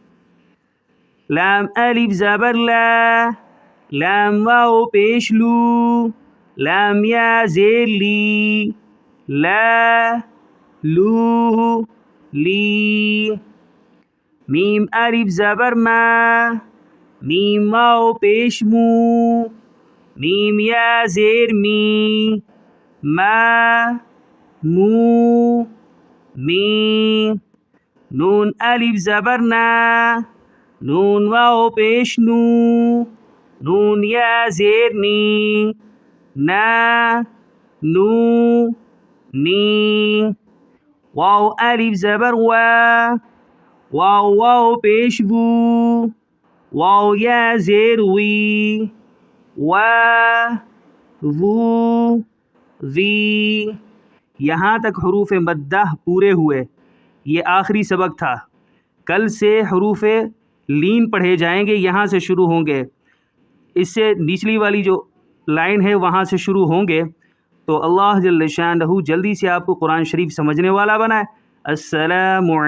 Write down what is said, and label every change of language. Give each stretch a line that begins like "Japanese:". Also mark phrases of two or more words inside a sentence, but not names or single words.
Urdu: لام الف زبر لا، لام واو پیش لو، لام یا زیر لی، لا، لو، لی۔ میم الف زبر ما، میم واو پیش مو، میم یا زیر می، ما، مو، می۔ نون الف زبر نا، نون واو پیش نو، نون یا زیر نی، نا، نو، نی۔ واو الف زبر وا، واو واو پیش وو، واو یا زیر وی، وا، وو، وی۔ یہاں تک حروف مدہ پورے ہوئے، یہ آخری سبق تھا۔ کل سے حروف لین پڑھے جائیں گے، یہاں سے شروع ہوں گے، اس سے نچلی والی جو لائن ہے وہاں سے شروع ہوں گے۔ تو اللہ جل شانہ جلدی سے آپ کو قرآن شریف سمجھنے والا بنائے۔